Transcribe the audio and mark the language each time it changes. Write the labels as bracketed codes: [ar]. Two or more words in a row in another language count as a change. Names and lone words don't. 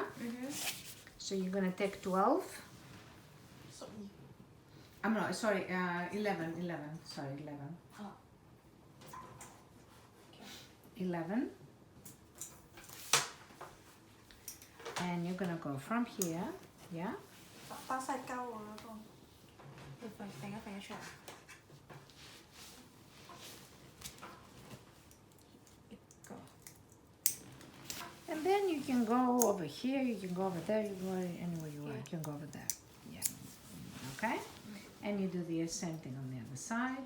[en] So you're gonna take 12. 12. I'm no, sorry, 11, sorry, 11. Oh. 11. And you're gonna go from here, yeah? [yue] 打晒膠喎嗰個。揈一出嚟。 [en] And then you can go over here, you can go over there, you can go anywhere you want, you can go over there. Yeah. Okay? And you do the same thing on the other side.